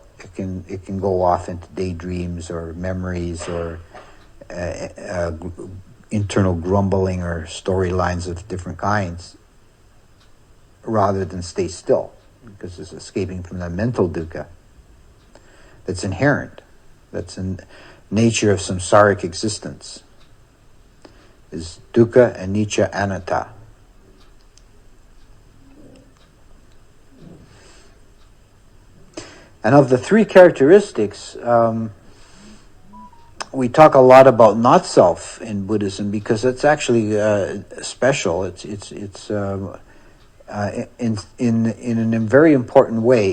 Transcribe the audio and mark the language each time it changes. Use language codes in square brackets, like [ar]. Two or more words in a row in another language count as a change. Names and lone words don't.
[en] It can go off into daydreams or memories or internal grumbling or storylines of different kinds, rather than stay still, because it's escaping from the mental dukkha that's inherent, that's in nature of samsaric existence. [pi] is dukkha, anicca, anatta. [en] And of the three characteristics, we talk a lot about not self in Buddhism because it's actually special. It's in a very important way.